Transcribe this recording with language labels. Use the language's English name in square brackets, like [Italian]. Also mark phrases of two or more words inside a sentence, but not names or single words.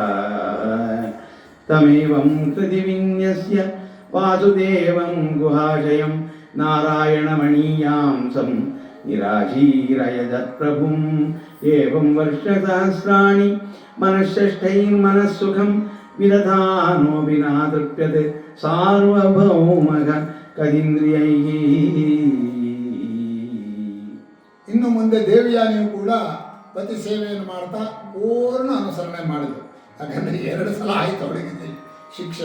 [Sanskrit] ತಮೇವಂ ಕೃತಿ ವಿನ್ಯಸ್ಯ ವಾಸುದೇವಂ ಗುಹಾಶಯಂ ನಾರಾಯಣಮಣೀಯಾಂಸಂ ನಿರಾಶೀರಯದತ್ ಪ್ರಭುಂ ಏವಂ ವರ್ಷಸಹಸ್ರಾಣಿ ಮನಃಷಷ್ಠೈರ್ಮನಃಸುಖಂ ವಿದಧಾನೋ ವಿನಾ ತೃಪ್ಯತೆ ಸಾರ್ವಭೌಮಃ ಕದೀಂದ್ರಿಯೈಃ. [Kannada] ಇನ್ನು ಮುಂದೆ ದೇವಯಾನಿಯು ಕೂಡ ಪತಿ ಸೇವೆಯನ್ನು ಮಾಡ್ತಾ ಪೂರ್ಣ ಅನುಸರಣೆ ಮಾಡಿದರು. ಯಾಕಂದರೆ 2 ಸಲ ಆಯಿತು ಅವಳಿಗೆ ಶಿಕ್ಷೆ.